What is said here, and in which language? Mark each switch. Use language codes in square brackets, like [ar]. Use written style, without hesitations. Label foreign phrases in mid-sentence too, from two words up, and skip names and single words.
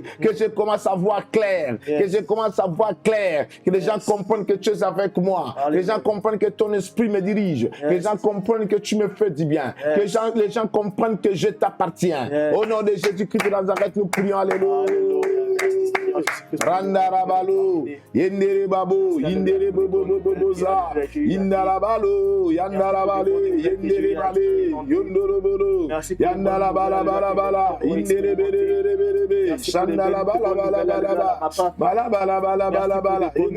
[fr] Que je commence à voir clair. Que je commence à voir clair. Que les gens comprennent que tu es avec moi. Que les gens comprennent que ton esprit me dirige. Que les gens comprennent que tu me fais du bien. Que les gens comprennent que je t'appartiens. Au nom de Jésus-Christ de Nazareth, nous prions. Alléluia. Randarabalo, Yendere Babo, Yendere Boboza, Indarabalo, Yandarabale, Yendere Bale, Yondorobolo, Yandarabala Balabala, Indere Bere, Shandalabala Balabala, Balabala Balabala Bala,